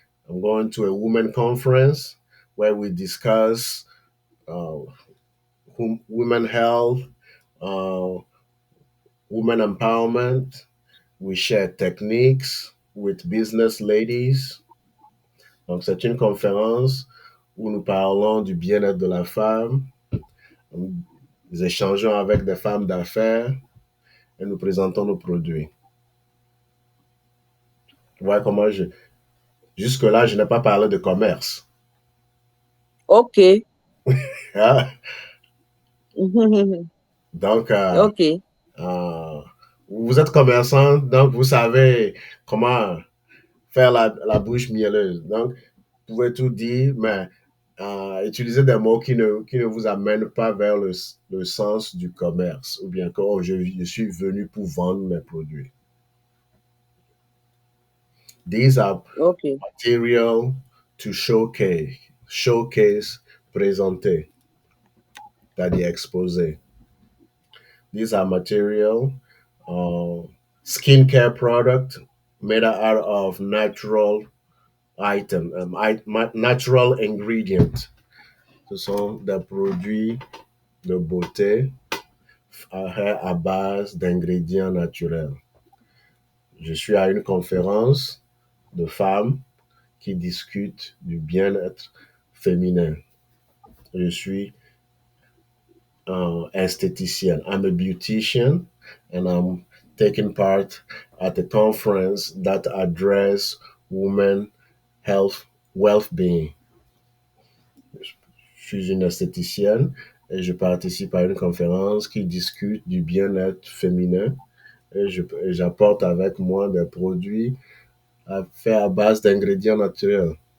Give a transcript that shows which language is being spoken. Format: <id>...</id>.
<en>I'm going to a women conference where we discuss uh, women health, uh, women empowerment. We share techniques with business ladies.</en> <fr>Donc, c'est une conférence où nous parlons du bien-être de la femme. Nous échangeons avec des femmes d'affaires et nous présentons nos produits. Tu vois comment jusque-là, je n'ai pas parlé de commerce. Ok. Hein? Donc, Ok. euh, vous êtes commerçant, donc vous savez comment faire la bouche mielleuse. Donc, vous pouvez tout dire, mais utiliser des mots qui ne vous amènent pas vers le sens du commerce, ou bien que oh, je suis venu pour vendre mes produits.</fr> <en>These are</en> <fr>Ok.</fr> <en>material to showcase,</en> <fr>présenter, c'est-à-dire exposer.</fr> <en>These are material, uh, skincare product made out of natural natural ingredients.</en> <fr>Ce sont des produits de beauté à base d'ingrédients naturels. Je suis à une conférence de femmes qui discutent du bien-être féminin. Je suis esthetician.</fr> <en>I'm a beautician and I'm taking part at a conference that address women health, well-being.</en> <fr>Je suis une esthéticienne et je participe à une conférence qui discute du bien-être féminin et j'apporte avec moi des produits faits à base d'ingrédients naturels.</fr>